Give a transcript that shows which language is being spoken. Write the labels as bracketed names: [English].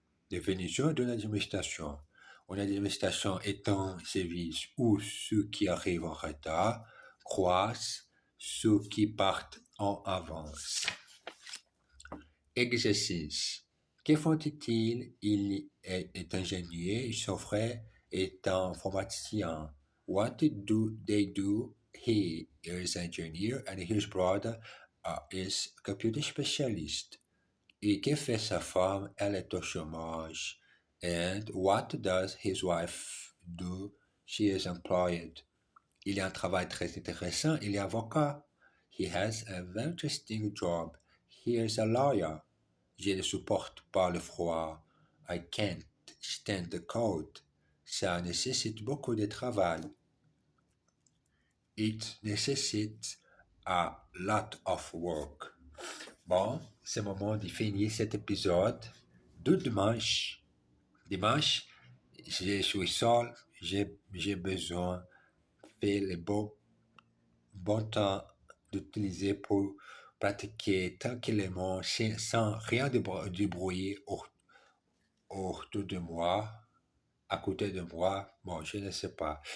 [French] Définition d'une administration. Une administration est un service où ceux qui arrivent en retard croisent ceux qui partent en avance. Exercice. Que font-ils? Il est ingénieur, son frère est informaticien. [English] What do they do? He is engineer and his brother is computer specialist. [French] Et que fait sa femme? Elle est au chômage. [English] And what does his wife do? She is employed. [French] Il a un travail très intéressant. Il est avocat. [English] He has a very interesting job. He is a lawyer. [French] Je ne supporte pas le froid. [English] I can't stand the cold. [French] Ça nécessite beaucoup de travail. [English] It necessitates a lot of work. [French] Bon, c'est le moment de finir cet épisode de dimanche. Dimanche, je suis seul, j'ai besoin de faire le bon temps d'utiliser pour pratiquer tranquillement sans rien de bruit autour de moi, à côté de moi. Bon, je ne sais pas.